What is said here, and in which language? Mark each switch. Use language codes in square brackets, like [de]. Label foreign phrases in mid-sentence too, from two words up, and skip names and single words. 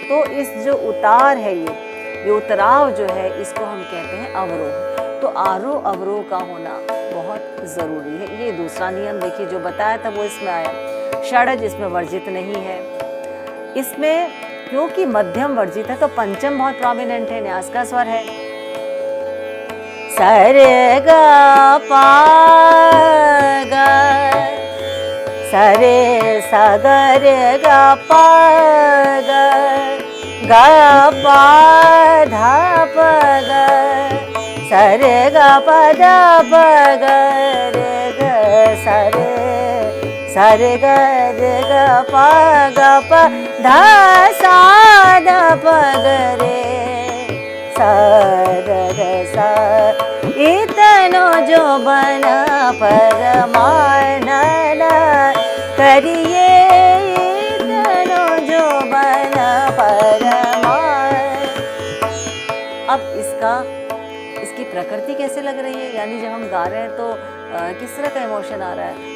[hi] तो इस जो उतार है, ये उतराव जो है, इसको हम कहते हैं अवरोह। तो आरोह अवरोह का होना बहुत ज़रूरी है। ये दूसरा नियम देखिए जो बताया था वो इसमें आया। षड्ज इसमें वर्जित नहीं है। इसमें क्योंकि मध्यम वर्जित है तो पंचम बहुत प्रोमिनेंट है, न्यास का स्वर है। सरे ग पा ग, सरे सा ग रे ग पा ग, ग पा धा प ग, सरे ग प ध प ग रे ग सरे, सरे ग रे ग प ग प ध सा ध प ग रे सा द ध सा, इतनो जो बना परमानन करिए, इतनो जो बना परमान। अब इसकी प्रकृति कैसे लग रही है, यानी जब हम गा रहे हैं तो किस तरह का इमोशन आ रहा है?